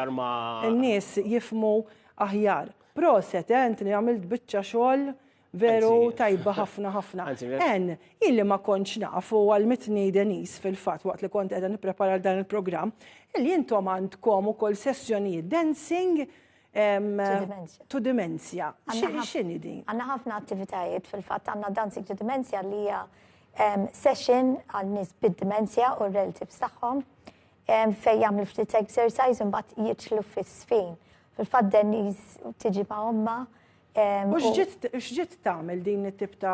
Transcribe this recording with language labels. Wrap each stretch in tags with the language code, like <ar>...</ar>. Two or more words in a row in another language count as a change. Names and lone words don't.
<mt>Iktar ma- in-nies jifmu aħjar. Proset, Antoni, għamilt biċċa xogħol veru Anzi- tajba ħafna ħafna. Anzi, Illi ma kontx nafu għal-mitni Denis fil-fatt waqt li kont qiegħda nipprepara dan il-programm, illi intom għandkom ukoll sessjonijiet dancing dementia.</mt> <en>to dementia.</en> <mt>Għanna X'inhi din? Għanna ħafna attivitajiet fil-fatt għanna Dancing to Dementia li hija session għal nies bid-demenzja u relatives tagħhom fejn jagħmlu ftit exercise u mbagħad jitlu fis-sfin. Fil-fatt Denise tiġi ma' omma. U x'ġiet tagħmel din it-tip ta'</mt>